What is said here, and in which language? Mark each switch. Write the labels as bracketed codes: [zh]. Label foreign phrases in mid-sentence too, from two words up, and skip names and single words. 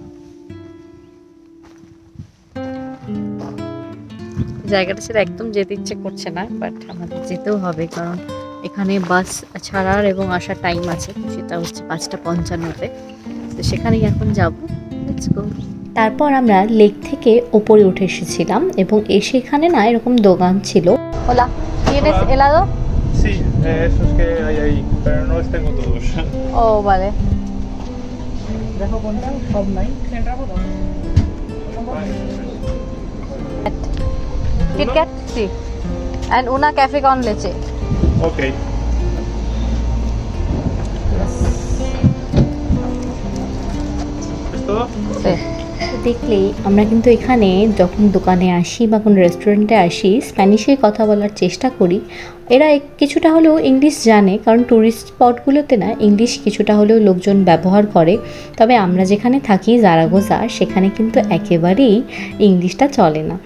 [bn] জায়গাটা সেটা একদম যেতে ইচ্ছে করছে না, বাট আমাদের যেতেও হবে, কারণ এখানে বাস ছাড়ার এবং আসার টাইম আছে, সেটা হচ্ছে 5:55-তে। তো সেখানেই এখন যাব। [en] let's go. [bn] তারপর আমরা লেক থেকে ওপরে উঠে এসেছিলাম এবং এসে এখানে না এরকম দোকান ছিল। [es] Hola, ¿tienes helado? Sí, esos que hay ahí, pero no los tengo todos. Oh, vale. ¿Dejo contar? ¿Top 9? Kit Kat? Sí. And una café con leche. Ok. ¿Es todo? Sí. [bn] দেখলে আমরা কিন্তু এখানে যখন দোকানে আসি বা কোনো রেস্টুরেন্টে আসি, স্প্যানিশে কথা বলার চেষ্টা করি, এরা কিছুটা হলেও ইংলিশ জানে, কারণ ট্যুরিস্ট স্পটগুলোতে না ইংলিশ কিছুটা হলেও লোকজন ব্যবহার করে। তবে আমরা যেখানে থাকি জারাগোজা, সেখানে কিন্তু একেবারেই ইংলিশটা চলে না।